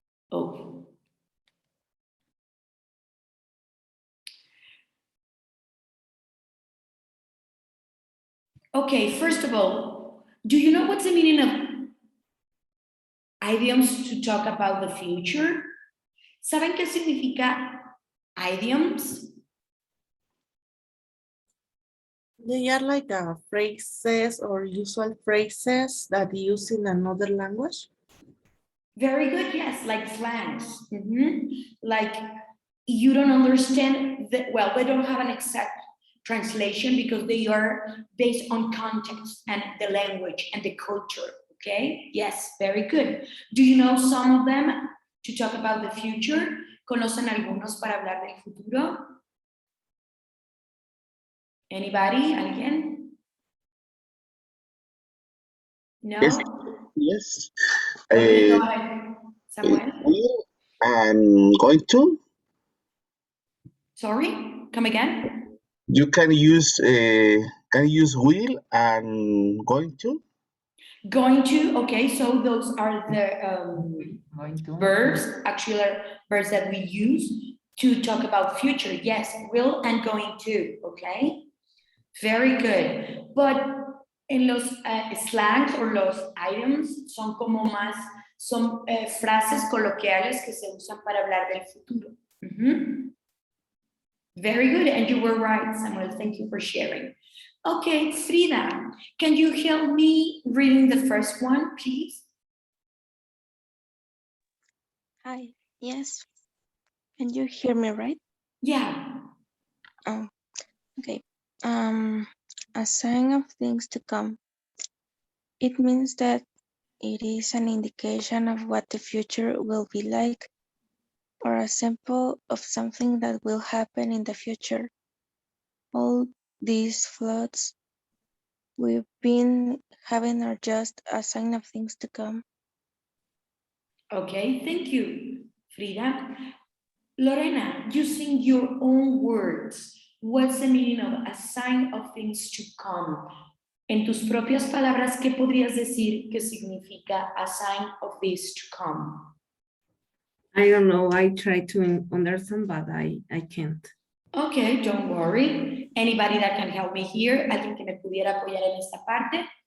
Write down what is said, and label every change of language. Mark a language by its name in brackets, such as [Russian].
[English] Oh. Okay, first of all, do you know what's the meaning of idioms to talk about the future? [Spanish] ¿Saben qué significa idioms? [English] They are like phrases or usual phrases that use in another language. Very good, yes, like slangs. Mhm. Like you don't understand that, well, they don't have an exact translation because they are based on context and the language and the culture, okay? Yes, very good. Do you know some of them to talk about the future? [Spanish] ¿Conocen algunos para hablar del futuro? [English] Anybody? [Spanish] ¿Alguien? [English] No? Yes, yes. Okay, go ahead, Samuel. we I'm going to. Sorry, come again? You can use will and going to. Going to, okay, so those are the Going to. verbs, actually verbs that we use to talk about future. Yes, will and going to, okay? Very good. [Spanish] But en los slangs o los items son como más, son frases coloquiales que se usan para hablar del futuro. Mhm. [English] Very good, and you were right, Samuel. Thank you for sharing. Okay, Frida, can you help me reading the first one, please? Hi, yes. Can you hear me right? Yeah. Oh, okay. A sign of things to come. It means that it is an indication of what the future will be like, or a sample of something that will happen in the future. All these floods we've been having are just a sign of things to come. Okay, thank you, Frida. Lorena, using your own words, what's the meaning of a sign of things to come? [Spanish] En tus propias palabras, ¿qué podrías decir que significa [English] a sign of this to come? I don't know. I try to understand, but I can't. Okay, don't worry. Anybody that can help me here? [Spanish] ¿Alguien que me pudiera apoyar en esta parte?